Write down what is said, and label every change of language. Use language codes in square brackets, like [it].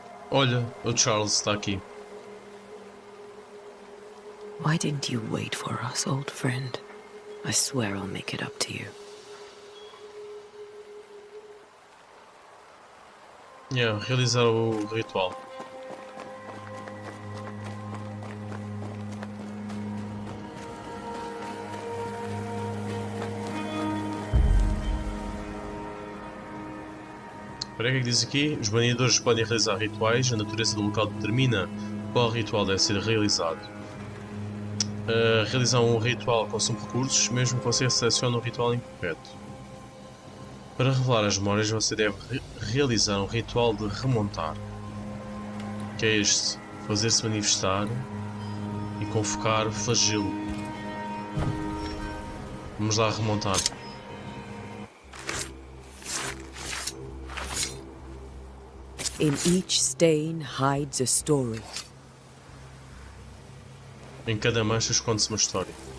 [pt] Olha, o Charles está aqui. [en] Why didn't you wait for us, old friend? I swear I'll make it up to you. [pt] Yeah, realizar o ritual. Para que diz aqui? Os banidores podem realizar rituais, a natureza do local determina qual ritual deve ser realizado. Realizar um ritual consome recursos, mesmo que você selecione um ritual incorreto. Para revelar as memórias, você deve realizar um ritual de remontar, que é este: fazer-se manifestar e convocar flagelo. Vamos lá remontar. [en] In each stain hides a story. [pt] Em cada mancha esconde-se uma história.